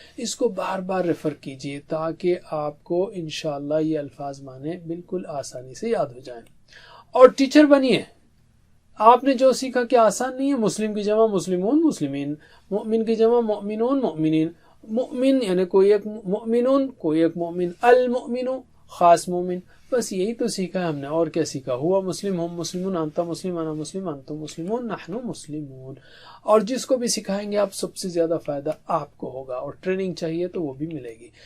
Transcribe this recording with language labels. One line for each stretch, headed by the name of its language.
Urdu: اس کو بار بار ریفر کیجیے تاکہ آپ کو انشاءاللہ یہ الفاظ معنی بالکل آسانی سے یاد ہو جائیں. اور ٹیچر بنیے. آپ نے جو سیکھا کیا آسان نہیں ہے. مسلم کی جمع مسلمون، مسلمین. مومن کی جمع مؤمنون، مؤمنین. مؤمن یعنی کوئی ایک مؤمنون، کوئی ایک مؤمن. المؤمن خاص مومن. بس یہی تو سیکھا ہے ہم نے، اور کیا سیکھا.
Arabic: ہوا مسلم، ہم مسلمون، انت مسلم، انا مسلم، انتم مسلمون، نحن مسلمون.
Urdu: اور جس کو بھی سکھائیں گے آپ سب سے زیادہ فائدہ آپ کو ہوگا. اور ٹریننگ چاہیے تو وہ بھی ملے گی.